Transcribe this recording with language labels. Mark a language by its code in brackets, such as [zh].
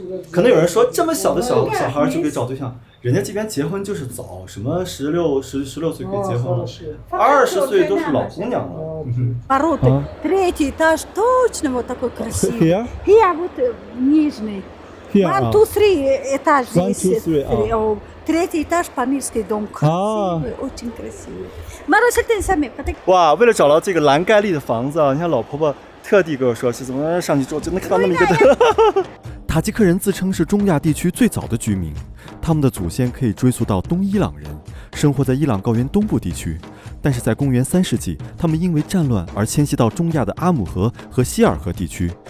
[zh] 可能有人说，这么小的小孩就可以找对象，人家这边结婚就是早，什么16岁可以结婚了，20岁都是老姑娘了。 [ru] Ворота. Третий этаж точно вот такой красивый. [en] Here? [ru] Here, вот нижний. [en] Here, [ru] 1, 2, 3 этаж [en] One, [ru] здесь. [en] two, three, [ru] Третий этаж, памирский дом. Красивый, очень красивый. Маруся, ты сами, [zh] 哇，为了找到这个蓝盖丽的房子啊，你看老婆婆特地跟我说是怎么上去住，就能看到那么一个。塔吉克人自称是中亚地区最早的居民，他们的祖先可以追溯到东伊朗人，生活在伊朗高原东部地区。但是在公元3世纪，他们因为战乱而迁徙到中亚的阿姆河和希尔河地区。